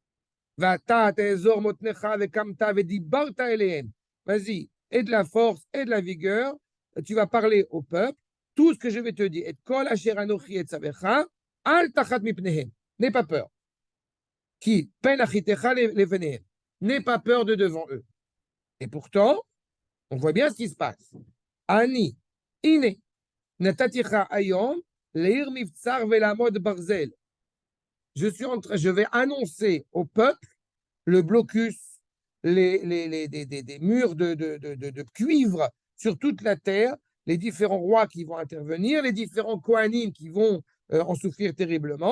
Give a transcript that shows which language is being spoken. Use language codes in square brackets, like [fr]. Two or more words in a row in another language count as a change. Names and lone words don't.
[fr] Vas-y, aie de la force, aie de la vigueur, tu vas parler au peuple, tout ce que je vais te dire. N'aie pas peur. N'aie pas peur de devant eux. Et pourtant, on voit bien ce qui se passe. [he] אני, הנה, נתתיך היום, לעיר מבצר ולעמוד ברזל. [fr] Je vais annoncer au peuple le blocus, des murs de cuivre sur toute la terre, les différents rois qui vont intervenir, les différents kohanim qui vont en souffrir terriblement.